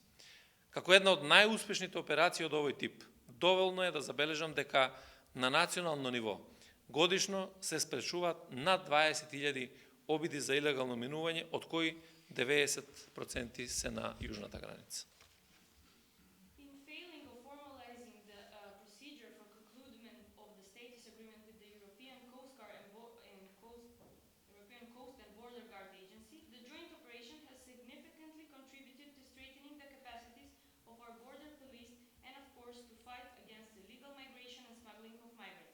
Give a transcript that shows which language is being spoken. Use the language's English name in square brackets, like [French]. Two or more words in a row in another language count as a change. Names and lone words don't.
[Macedonian] Како една од најуспешните операции од овој тип, доволно е да забележам дека на национално ниво годишно се спречуваат над 20.000 обиди за илегално минување, од кои 90% се на јужната граница. [English] In failing of formalizing the procedure for conclusion of the status agreement with the European Coast Guard and European Coast and Border Guard Agency, the joint operation has significantly contributed to strengthening the capacities of our border police and, of course, to fight against illegal migration and smuggling of migrants.